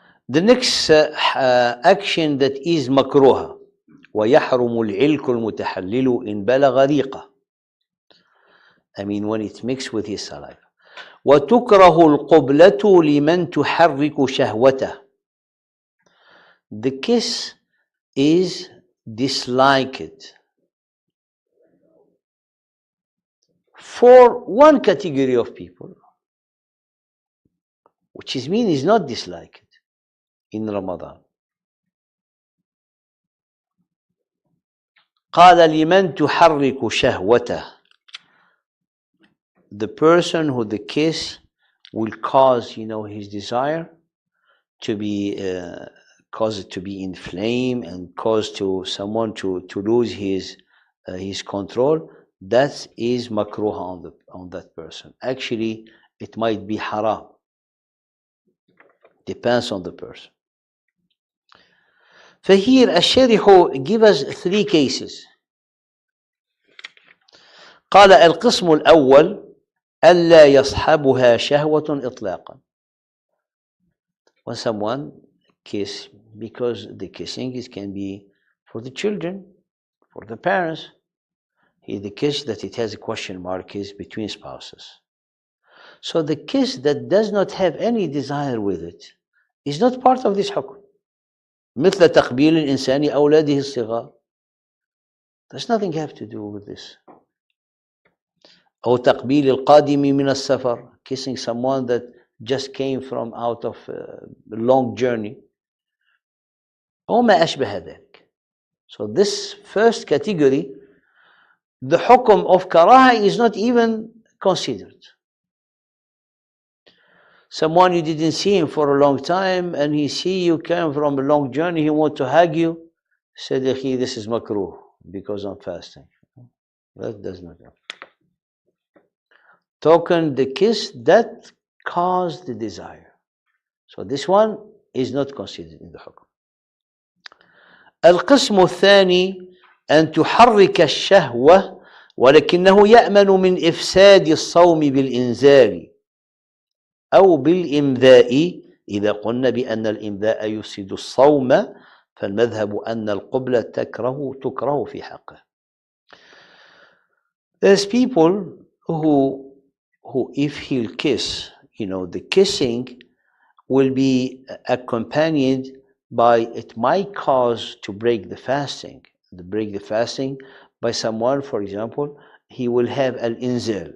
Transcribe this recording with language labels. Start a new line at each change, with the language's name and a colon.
English: The next action that is makruha.
Arabic: ويحرم العلك المتحلل إن بلغ ريقه.
English: I mean when it's mixed with his saliva.
Arabic: وتكره القبلة لمن تحرك شهوته.
English: The kiss is disliked for one category of people, which is mean is not disliked in Ramadan.
Arabic: قال لمن تحرك شهوته.
English: The person who the kiss will cause, his desire to be, cause it to be inflamed and cause to someone to lose his control. That is makruh on that person. Actually, it might be haram. Depends on the person.
Arabic: فهير الشارح
English: give us 3 cases.
Arabic: قال القسم الأول ألا يصحبها شهوة إطلاقا.
English: When someone kiss, because the kissing can be for the children, for the parents. The kiss that it has a question mark is between spouses. So the kiss that does not have any desire with it is not part of this حكم.
Arabic: مثل تقبيل الإنسان أولاده الصغار.
English: There's nothing have to do with this.
Arabic: أو تقبيل القادم من السفر,
English: kissing someone that just came from out of a long journey.
Arabic: أو ما أشبه ذلك.
English: So this first category, the hukum of karaha is not even considered. Someone you didn't see him for a long time, and he see you came from a long journey, he want to hug you, said, this is makruh because I'm fasting. That does not happen. Token the kiss that caused the desire. So this one is not considered in the hukum.
Arabic: القسم الثاني أن تحرك الشهوة ولكنه يأمن من إفساد الصوم بالإنزال أو بالإمذاء. إذا قلنا بأن الإمذاء يفسد الصوم فالمذهب أن القبلة تكره في حقه.
English: There's people who if he'll kiss, the kissing will be accompanied by, it might cause to break the fasting. The break the fasting by someone, for example, he will have al-inzal.